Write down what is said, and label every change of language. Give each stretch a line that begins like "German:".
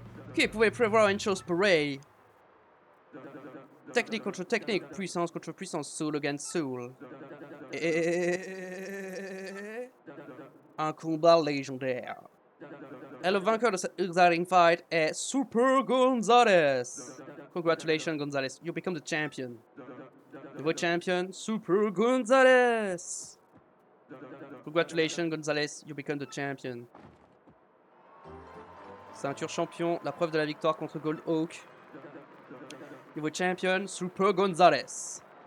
French: Ok, vous pouvez prévoir une chose pareille. Technique contre technique, puissance contre puissance,
English: soul against soul.
French: Et... un combat légendaire. Et le vainqueur de cette
English: exciting fight
French: est Super Gonzalez.
English: Congratulations Gonzalez, you become the champion.
French: Nouveau champion, Super Gonzalez.
English: Congratulations Gonzalez, you become the champion.
French: Ceinture champion, la preuve de la victoire contre Gold Hawk. Nouveau champion, Super Gonzalez.